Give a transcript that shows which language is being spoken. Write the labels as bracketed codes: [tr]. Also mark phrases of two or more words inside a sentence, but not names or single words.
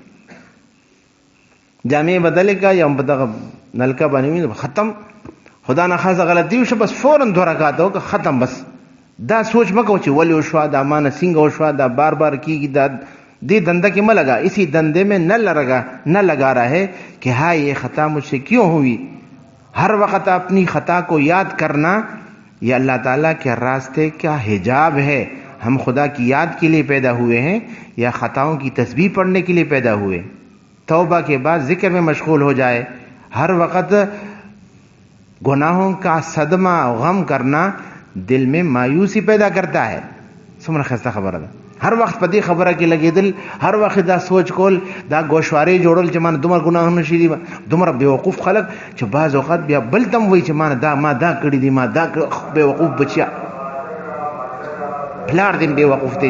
[ps] جامې بدلې کړه یا په دغه نلکه باندې ویني ختم. خدا نه خاصه غلطي وشوه بس فوراً 2 رکعاته وکړه، ختم. بس دا سوچ مه کوه چې ولې وشوه، دا ما نه څنګه وشوه، دا بار بار کېږي، دا دې دنده کې مه لگا، [ur] اسی دندے میں نہ لگا رہے کہ ہاں یہ خطا مجھ سے کیوں ہوئی. ہر وقت اپنی خطا کو یاد کرنا یہ اللہ تعالیٰ کے راستے کا حجاب ہے. [ps] ہم خدا کی یاد کے لیے پیدا ہوئے ہیں یا خطاؤں کی تسبیح پڑھنے کے لیے پیدا ہوئے. توبہ کے بعد ذکر میں مشغول ہو جائے. ہر وقت گناہوں کا صدمہ اور غم کرنا دل میں مایوسی پیدا کرتا ہے. څومره ښایسته خبره ده. هر وخت په دې خبره کې لګېدل، هر وخت دا سوچ کول، دا ګوشوارې جوړل چې ما نه دومره ګناهونه شي دي، دومره بېوقوف خلک چې بعض اوقات بیا بل ته هم وایي چې ما دا کړي دي، ما دا بېوقوف بچیا پلار دې بېوقوف دی.